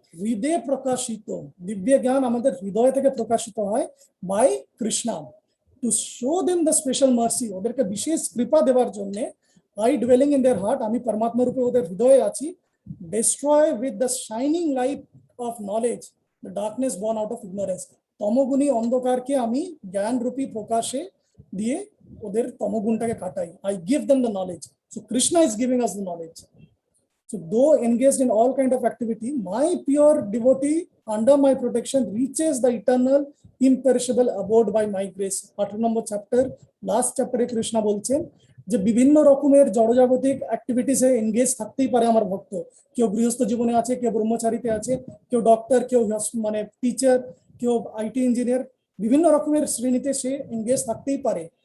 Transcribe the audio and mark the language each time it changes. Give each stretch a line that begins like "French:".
Bangla: হৃদয়ে প্রকাশিত দিব্য জ্ঞান আমাদের হৃদয় থেকে প্রকাশিত হয়
English: by Krishna to show them the special mercy,
Bangla: ওদেরকে বিশেষ কৃপা দেওয়ার জন্য,
English: I dwelling in their heart,
Bangla: আমি পরমাত্মা রূপে ওদের হৃদয়ে আছি,
English: destroy with the shining light of knowledge the darkness born out of ignorance,
Bangla: তমগুণী অন্ধকারকে আমি জ্ঞান রূপী প্রকাশে দিয়ে ওদের তমগুণটাকে কাটাই,
English: I give them the knowledge. So Krishna is giving us the knowledge. So though engaged in all kind of activity, my pure devotee under my protection reaches the eternal imperishable abode by my grace.
Bangla: 18 number chapter last চ্যাপ্টারে কৃষ্ণ বলছেন যে বিভিন্ন রকমের জড়জাগতিক অ্যাক্টিভিটিসে engage থাকতেই পারে আমার ভক্ত, কেউ গৃহস্থ জীবনে আছে, কেউ ব্রহ্মচারীতে আছে, কেউ ডক্টর, কেউ মানে টিচার, কেউ আইটি ইঞ্জিনিয়ার, বিভিন্ন রকমের শ্রেণীতে সে এনগেজ থাকতেই পারে,